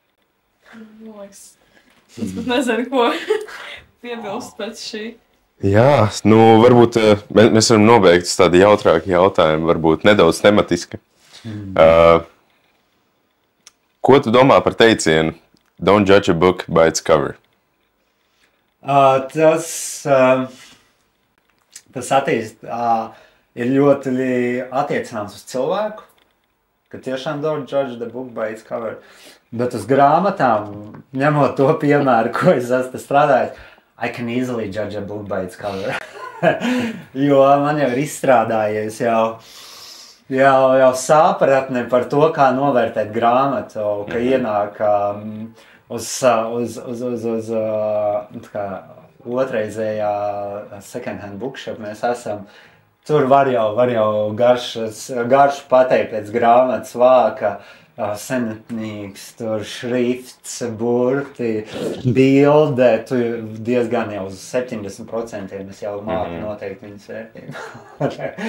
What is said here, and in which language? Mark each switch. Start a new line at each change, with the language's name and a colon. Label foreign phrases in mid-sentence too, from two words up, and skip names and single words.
Latvian: Man liekas, Es pat nezinu, ko piebilst pēc šī. Jā, nu varbūt mēs varam nobeigt uz tādu jautrāku jautājumu, varbūt nedaudz tematiski. Ko tu domā par teicienu
English: "Don't judge a book by its cover"?
Latvian: Tas ir ļoti attiecināms uz cilvēku, ka tiešām
English: don't judge the book by its cover.
Latvian: Bet uz grāmatām, ņemot to piemēru, ko es esmu strādājis,
English: I can easily judge a book by its cover.
Latvian: Jo man jau ir izstrādājies jau sapratne par to, kā novērtēt grāmatu, ka ienāk uz otrreizējā
English: second hand bookshop
Latvian: mēs esam. Tur var jau garšu pateikt pēc grāmatas vāka, senatnīgs, tur šrifts, burti, bilde, tu diezgan jau uz 70% es jau māku noteikti viņas vērtību.